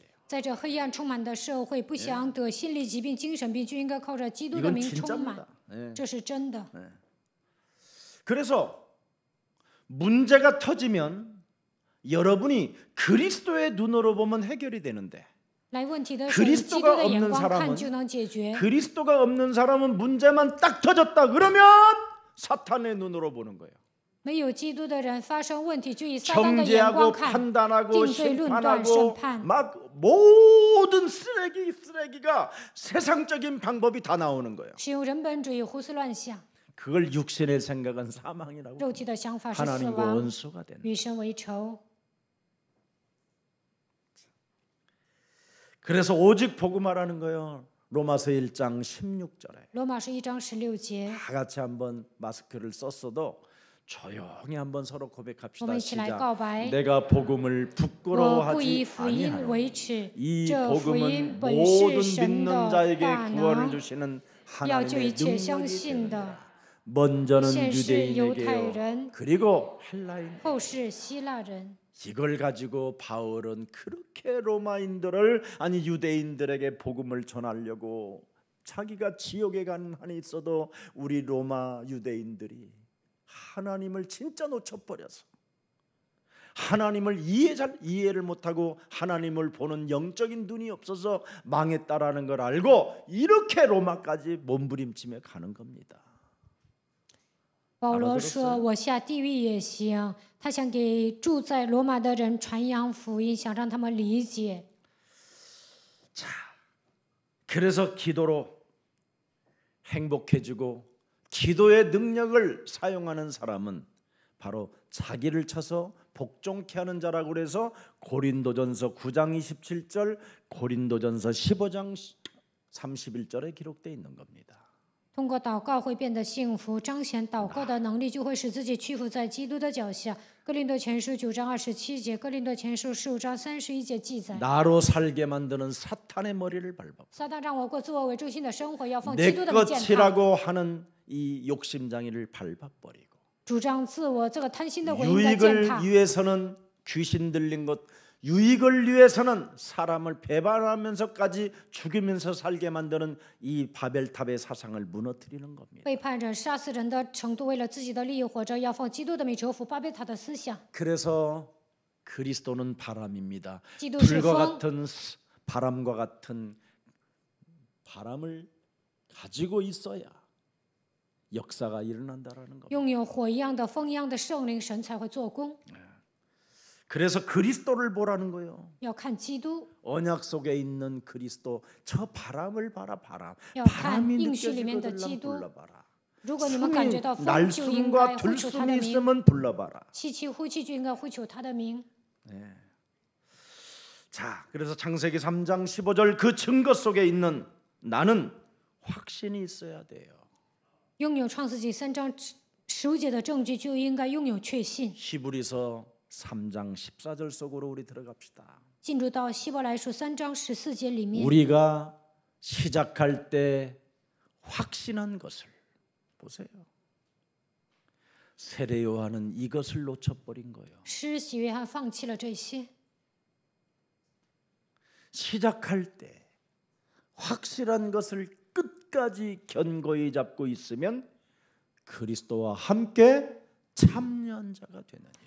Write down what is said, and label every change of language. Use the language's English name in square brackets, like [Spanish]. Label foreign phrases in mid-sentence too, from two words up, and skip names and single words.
[Chinese] 在这黑暗充满的社会，不想得心理疾病、精神病，就应该靠着基督的 [Korean] 이건 [Chinese] 名充满 [Korean] 진짜입니다. 。 예. [Chinese] 这是真的。 [Korean] 그래서 문제가 터지면 여러분이 그리스도의 눈으로 보면 해결이 되는데 [Chinese] 来问题的时候，以基督 [Korean] 그리스도가 [Chinese] 的眼 [Korean] 없는 [Chinese] 光 [Korean] 사람은 [Chinese] 看就能解决。 [Korean] 그리스도가 없는 사람은 문제만 딱 터졌다 그러면 사탄의 눈으로 보는 거예요. [Chinese] 没有基督的人发生问题，就以撒旦的眼 [Korean] 정죄하고 [Chinese] 光看， [Korean] 판단하고 [Chinese] 定罪论断、审 [Korean] 심판하고 [Chinese] 判， [Korean] 막 모든 쓰레기가 세상적인 방법이 다 나오는 거예요. [Chinese] 使用人本主义、胡思乱想。 [Korean] 그걸 육신의 생각은 사망이라고 [Chinese] 肉体的想法是死 [Korean] 하나님과 [Chinese] 亡， [Korean] 원수가 되는. [Chinese] 与神为仇。 [Korean] 그래서 오직 복음하라는 거예요. 로마서 1장 16절에 [Chinese] 罗马书1章16节， [Korean] 다 같이 한번 마스크를 썼어도 조용히 한번 서로 [Chinese] 我 [Korean] 고백합시다. [Chinese] 们一起来 [Korean] 시작. [Chinese] 告白。 [Korean] 내가 복음을 [Chinese] 我不以 [Korean] 부끄러워하지 [Chinese] 福音 [Korean] 아니하노니. [Chinese] 为耻， [Korean] 이 [Chinese] 这福音 [Korean] 복음은 [Chinese] 本 [Korean] 모든 [Chinese] 是神 [Korean] 믿는 [Chinese] 的 [Korean] 자에게 [Chinese] 大 [Korean] 구원을 [Chinese] 能， [Korean] 주시는 [Chinese] 要救一 [Korean] 하나님의 [Chinese] 切相 [Korean] 능력이 [Chinese] 信 [Korean] 되느니라. [Chinese] 的。 [Korean] 먼저는 [Chinese] 先是犹太 [Korean] 유대인에게요. [Chinese] 人， [Korean] 그리고 헬라인. [Chinese] 后是希腊人。 [Korean] 이걸 가지고 바울은 그렇게 로마인들을 아니 유대인들에게 복음을 전하려고 자기가 지옥에 가는 한이 있어도 우리 로마 유대인들이 하나님을 진짜 놓쳐버려서 하나님을 이해를 못하고 하나님을 보는 영적인 눈이 없어서 망했다라는 걸 알고 이렇게 로마까지 몸부림치며 가는 겁니다. [Chinese] 保罗说：“我下地狱也行。” 他想给住在罗马的人传扬福音，想让他们理解。 [Korean] 자, 그래서 기도로 행복해지고 기도의 능력을 사용하는 사람은 바로 자기를 쳐서 복종케 하는 자라고 그래서 고린도전서 9장 27절, 고린도전서 15장 31절에 기록되어 있는 겁니다. [Chinese] 通过祷告会变得幸福，彰显祷告的能力，就会使自己屈服在基督的脚下。哥林多前书9章27节，哥林多前书15章31节记载。 [Korean] 나로 살게 만드는 사탄의 머리를 밟아 [Chinese] 撒旦让我过自我为中心的生活，要放 [Korean] 내 [Chinese] 基督的名践踏， [Korean] 것이라고 하는 이 욕심장애를 밟아버리고 [Chinese] 主张自我，这个贪心的魂应该践踏。 [Korean] 유익을 위해서는 귀신 들린 것, 유익을 위해서는 사람을 배반하면서까지 죽이면서 살게 만드는 이 바벨탑의 사상을 무너뜨리는 겁니다. [Chinese] 背叛人、杀死人的程度，为了自己的利益活着，要放基督的名折服巴别塔的思想。 [Korean] 그래서 그리스도는 바람입니다. [Chinese] 기도是 [Korean] 불과 [Chinese] 风。 [Korean] 같은 바람과 같은 바람을 가지고 있어야 역사가 일어난다라는 겁니다. [Chinese] 拥有火一样的、风一样的圣灵，神才会做工。 [Korean] 그래서 그리스도를 보라는 거예요. [Chinese] 要看基督， [Korean] 언약 속에 있는 그리스도, 저 바람을 봐라. 바람. [Chinese] 要看 [Korean] 바람이 [Chinese] 应许里面的 [Korean] 느껴지거든 [Chinese] 基督。 [Korean] 불러봐라. [Chinese] 如果你们感觉到 [Korean] 숨이 [Chinese] 风，就应该 [Korean] 날숨과 [Chinese] 呼求他的 [Korean] 들숨이 [Chinese] 名； [Korean] 있으면 불러봐라. [Chinese] 吸气、呼气就应该呼求他的名。 [Korean] 자, 그래서 창세기 3장 15절 그 증거 속에 있는 나는 확신이 있어야 돼요. [Chinese] 拥有创世纪3章15节的证据，就应该拥有确信。 [Korean] 히브리서 3장 14절 속으로 우리 들어갑시다. [Chinese] 进入到希伯来书3章14节里面， [Korean] 우리가 시작할 때 확신한 것을 보세요. 세례 요한은 이것을 놓쳐버린 거예요. [Chinese] 施洗约翰放弃了这些。 [Korean] 시작할 때 확실한 것을 끝까지 견고히 잡고 있으면 그리스도와 함께 참여자가 되느니라.